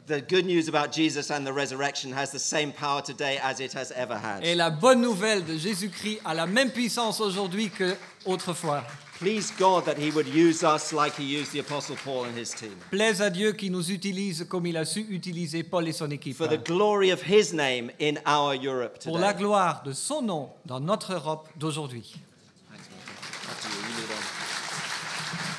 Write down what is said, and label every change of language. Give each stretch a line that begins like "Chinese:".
English: The good news about Jesus and the resurrection has the same power today as it has ever had.
French: Et la bonne nouvelle de Jésus-Christ a la même puissance aujourd'hui qu'autrefois.
English: Please God that he would use us like he used the Apostle Paul and his team.
French: Plaise à Dieu qui nous utilise comme il a su utiliser Paul et son équipe.
English: For the glory of his name in our Europe
French: Pour la
English: today.
French: gloire de son nom dans notre Europe d'aujourd'hui.
English: After you, you lead on.